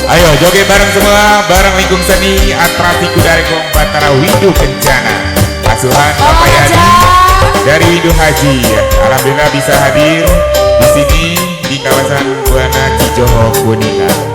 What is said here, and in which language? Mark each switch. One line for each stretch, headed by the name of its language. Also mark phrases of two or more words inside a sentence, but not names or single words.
Indonesian: joget bareng semua, bareng lingkung seni atraksi Kudarekong Batara Windu Kencana. Asuhan Bapak Yani dari Windu Haji. Alhamdulillah bisa hadir di sini di kawasan Buana Cijoho Kuningan.